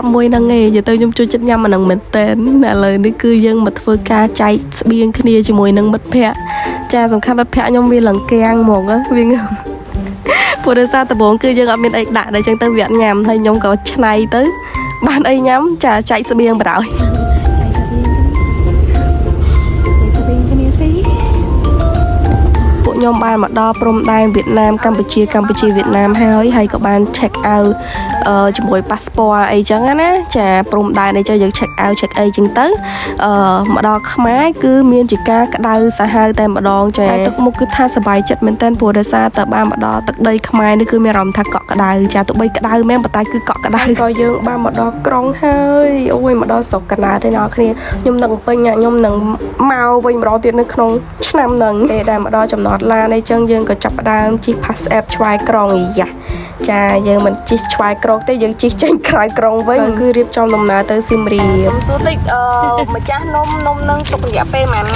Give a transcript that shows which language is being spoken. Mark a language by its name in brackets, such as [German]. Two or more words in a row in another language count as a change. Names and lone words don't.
[Khmer] មួយហ្នឹងឯងនិយាយទៅខ្ញុំជួយចិត្តញ៉ាំអាហ្នឹងមែនតើឥឡូវនេះគឺយើងមកធ្វើការចែកស្បៀងគ្នាជាមួយនឹងមិត្តភ័ក្តិចាសំខាន់មិត្តភ័ក្តិខ្ញុំវាលង្កាំងហ្មងវាព្រោះដោយសារដំបូងគឺយើងអត់មានអីដាក់តែអញ្ចឹងទៅវាអត់ញ៉ាំហើយខ្ញុំក៏ឆ្នៃទៅបានអីញ៉ាំចាចែកស្បៀងបណ្ដោយ ខ្ញុំបានមកដល់ព្រំដែនវៀតណាមកម្ពុជាវៀតណាមហើយក៏បាន [English] check out [Khmer] ជាមួយ passport អីចឹងណាចាព្រំដែនអីចឹងយើង [English] check out check [Khmer] អីចឹងទៅមកដល់ខ្មែរគឺ មានជាការក្តៅសាហាវតែម្ដងចាទឹកមុខគឺថាសប្បាយចិត្តមែនតើព្រោះដោយសារតែបានមកដល់ទឹកដីខ្មែរនេះគឺមានអារម្មណ៍ថាក ក់ក្តៅចាទោះបីក្តៅមែនប៉ុន្តែគឺកក់ក្តៅក៏យើងបានមកដល់ក្រុងហើយអូយមកដល់ស្រុកកណ្ដាលទេអ្នកគ្នាខ្ញុំនឹងពេញខ្ញុំនឹងមកវិញម្ដងទៀតនៅក្នុងឆ្នាំហ្នឹងពេលដែលមកដល់ចំណតឡានអីចឹងយើងក៏ចាប់ផ្ដើមជិះ pass app ឆ្វែក្រុងយ៉ាចាយើងមិនជិះឆ្វែក្រុងទេយើងជិះចេញក្រៅក្រុងវិញគឺរៀបចំដំណើរទៅសៀមរាបសុំសួរតិចម្ចាស់នំនឹងទុករយៈពេលប៉ុន្មានថ្ងៃ